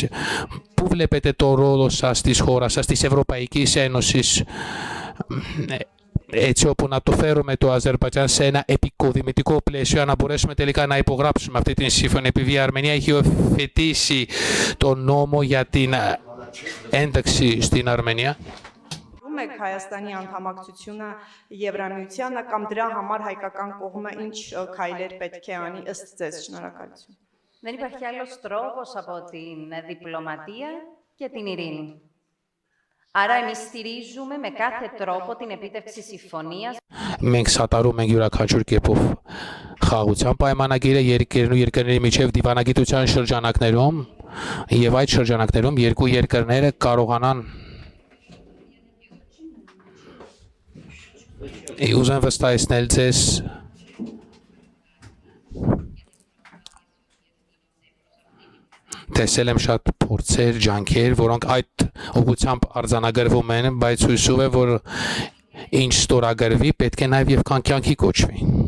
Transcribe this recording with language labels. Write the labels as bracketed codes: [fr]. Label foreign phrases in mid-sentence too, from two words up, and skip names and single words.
[el] Πού βλέπετε τον ρόλο σας της χώρας σας, της Ευρωπαϊκής Ένωσης, έτσι όπου να το φέρουμε το Αζερμπαϊτζάν σε ένα επικοδημητικό πλαίσιο, να μπορέσουμε τελικά να υπογράψουμε αυτή την σύμφωνη, επειδή η Αρμενία έχει υιοθετήσει τον νόμο για την ένταξη στην Αρμενία. [hy] Հայաստանի անդամակցությունը Եվրամիությանը կամ դրա համար հայկական կողմը ինչ քայլեր պետք է անի ըստ ձեզ? Շնորհակալություն։ [el] Δεν υπάρχει άλλος τρόπος από την διπλωματία και την ειρήνη. Άρα εμείς στηρίζουμε με κάθε τρόπο την επίτευξη συμφωνίας. [hy] Մենք սատարում ենք յուրաքանչյուր կերպով խաղաղության պայմանագիրը երկրների միջև դիվանագիտության շրջանակներում եւ այդ շրջանակներում երկու երկրները կարողանան ուզեմ վստահեցնել ձեզ տեսել եմ շատ փորձեր, ջանքեր, որոնք այդ ուղղությամբ արձանագրվում են, բայց հույսով եմ, որ ինչ ստորագրվի, պետք է նաև եւ կյանքի կոչվի։